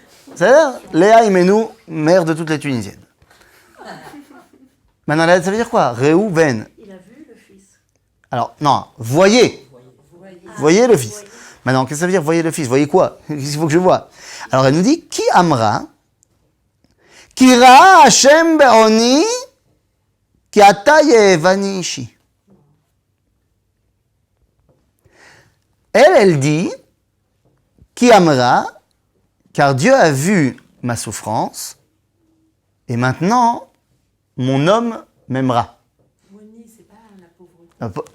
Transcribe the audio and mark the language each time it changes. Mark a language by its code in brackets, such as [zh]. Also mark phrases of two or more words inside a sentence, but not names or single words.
[fr] C'est-à-dire, Léa Imenou, mère de toutes les Tunisiennes. Maintenant, là, ça veut dire quoi? Réou, Ben. Il a vu le fils. Alors, non, voyez. Voyez le fils. Maintenant, qu'est-ce que ça veut dire, voyez le fils? Voyez quoi? Qu'est-ce qu'il faut que je vois? Alors, elle nous dit, [he] כי אמרה, כי ראה השם בעניי, כי עתה יאהבני אישי. [fr] Elle dit, [he] כי אמרה, [fr] car Dieu a vu ma souffrance, et maintenant, mon homme m'aimera. Moni, c'est pas la pauvreté.